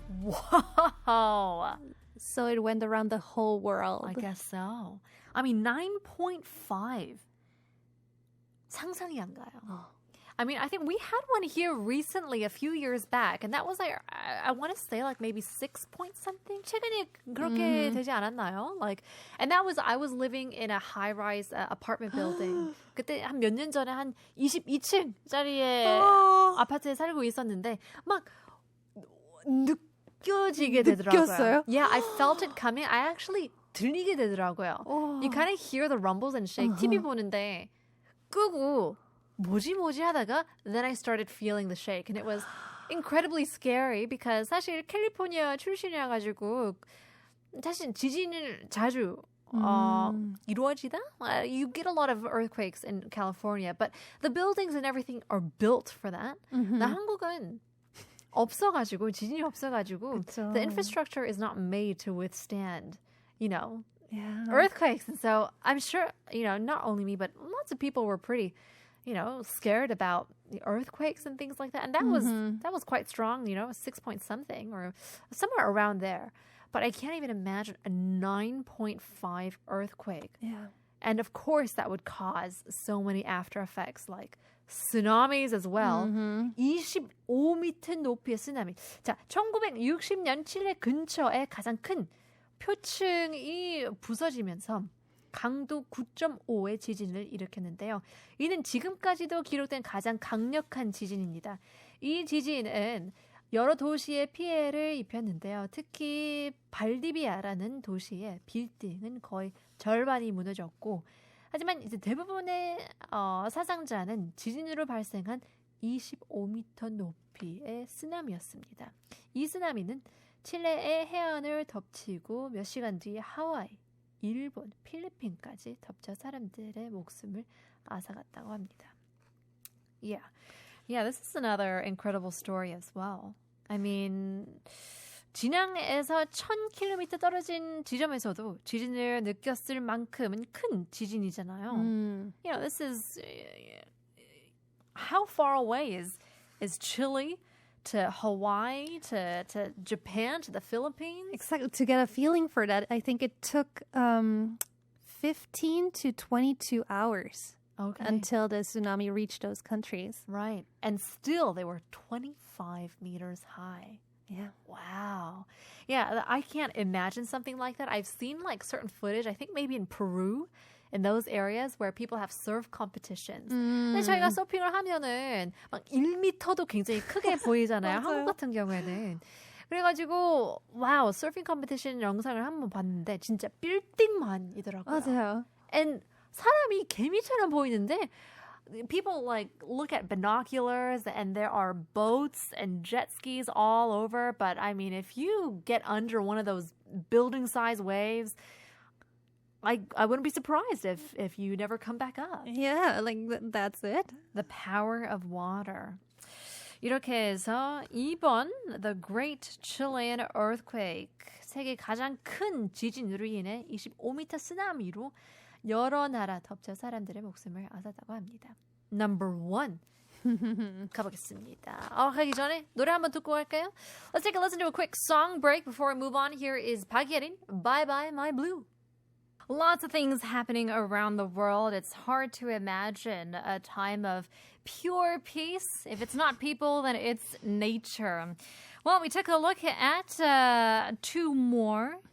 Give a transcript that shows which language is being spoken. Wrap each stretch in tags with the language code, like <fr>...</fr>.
<en>Wow. So it went around the whole world. I guess so. I mean, 9.5.</en> <ko>상상이 안 가요.</ko> <en>I mean, I think we had one here recently a few years back, and that was like, I want to say like maybe 6 point something.</en> <ko>최근에 그렇게 되지 않았나요?</ko> <en>Like, and that was, I was living in a high-rise apartment building.</en> <ko>그때 한 몇 년 전에 한 22층짜리의 아파트에 살고 있었는데 막 느껴지게 되더라고요. 느꼈어요?</ko> <en>Yeah, I felt it coming. I actually</en> <ko>들리게 되더라고요.</ko> <en>You kind of hear the rumbles and shake.</en> <ko>TV 보는데 끄고 뭐지 하다가</ko> <en>then I started feeling the shake and it was incredibly scary because</en> <ko>사실 캘리포니아 출신이어가지고 사실 지진을 자주 이루어지다?</ko> <en>You get a lot of earthquakes in California, but the buildings and everything are built for that.</en> <ko>나 한국은 없어가지고 지진이 없어가지고 그쵸.</ko> <en>the infrastructure is not made to withstand, Yeah. earthquakes. And so I'm sure, not only me, but lots of people were pretty scared about the earthquakes and things like that. And that was quite strong, 6 point something or somewhere around there. But I can't even imagine a 9.5 earthquake. Yeah. And of course, that would cause so many after effects like tsunamis as well.</en> <ko>25m 높이의 쓰나미. 자, 1960년 칠레 근처에 가장 큰 표층이 부서지면서 강도 9.5의 지진을 일으켰는데요. 이는 지금까지도 기록된 가장 강력한 지진입니다. 이 지진은 여러 도시에 피해를 입혔는데요. 특히 발디비아라는 도시의 빌딩은 거의 절반이 무너졌고 하지만 이제 대부분의 사상자는 지진으로 발생한 25m 높이의 쓰나미였습니다. 이 쓰나미는 칠레의 해안을 덮치고 몇 시간 뒤에 하와이, 일본, 필리핀까지 덮쳐 사람들의 목숨을 앗아갔다고 합니다.</ko> <en>Yeah, this is another incredible story as well. I mean,</en> <ko>진앙에서 1000km 떨어진 지점에서도 지진을 느꼈을 만큼은 큰 지진이잖아요.</ko> <en>This is how far away is Chile to Hawaii to Japan to the Philippines? Exactly. To get a feeling for that, I think it took 15 to 22 hours until the tsunami reached those countries. Right. And still, they were 25 meters high. Yeah. Wow. Yeah, I can't imagine something like that. I've seen like certain footage, I think maybe in Peru, in those areas where people have surf competitions.</en> <ko>근데 저희가 서핑을 하면은 막 1m도 굉장히 크게 보이잖아요. 한국 같은 경우에는. 그래가지고 와우, 서핑 컴피티션 영상을 한번 봤는데 진짜 빌딩만이더라고요. 맞아요.</ko> <en>And</en> <ko>사람이 개미처럼 보이는데</ko> <en>people like look at binoculars and there are boats and jet skis all over. But I mean, if you get under one of those building size waves, I wouldn't be surprised if you never come back up. Yeah, like that's it. The power of water.</en> <ko>이렇게 해서 2번 The Great Chilean Earthquake, 세계 가장 큰 지진으로 인해 25m 쓰나미로 여러 나라 덮쳐 사람들의 목숨을 앗았다고 합니다.</ko> <en>Number 1.</en> <ko>가보겠습니다. 가기 전에 노래 한번 듣고 갈까요?</ko> <en>Let's take a listen to a quick song break before we move on. Here is 박예린, Bye Bye My Blue. Lots of things happening around the world. It's hard to imagine a time of pure peace. If it's not people, then it's nature. Well, we took a look at 2 more.</en>